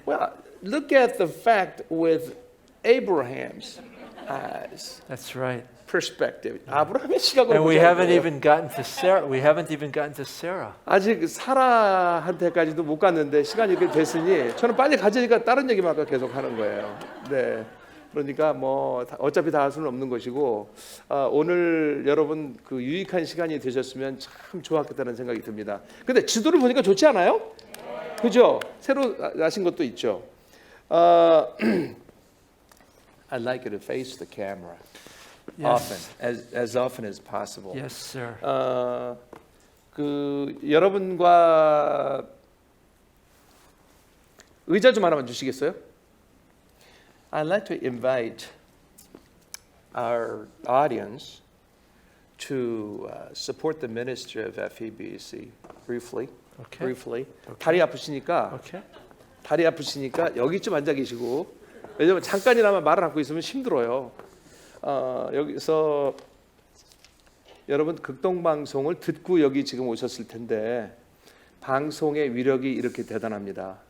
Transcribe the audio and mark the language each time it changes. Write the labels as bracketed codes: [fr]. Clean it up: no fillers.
[en] Well, look at the fact with Abraham's eyes, That's right. [ko] perspective. 아브라함의 시각으로 [en] And we [ko] 보자는 [en] haven't [ko] 거예요. [en] even gotten to Sarah. We haven't even gotten to Sarah. [ko] 아직 사라한테까지도 못 갔는데 시간이 이렇게 됐으니 저는 빨리 가자니까 다른 얘기만 아까 계속 하는 거예요. 네. 그러니까 뭐 어차피 다 할 수는 없는 것이고 오늘 여러분 그 유익한 시간이 되셨으면 참 좋았겠다는 생각이 듭니다. 근데 지도를 보니까 좋지 않아요? 그죠? 새로 나신 것도 있죠. [en] I'd like you to face the camera often, as often as possible. Yes, sir. [ko] 그 여러분과 의자 좀 하나만 주시겠어요? [en] I'd like to invite our audience to support the ministry of FEBC briefly. Okay. [ko] Briefly. 다리 아프시니까 [en] Okay. [ko] 다리 아프시니까 여기 좀 앉아 계시고 왜냐면 잠깐이나마 말을 하고 있으면 힘들어요. 여기서 여러분 극동방송을 듣고 여기 지금 오셨을 텐데 방송의 위력이 이렇게 대단합니다.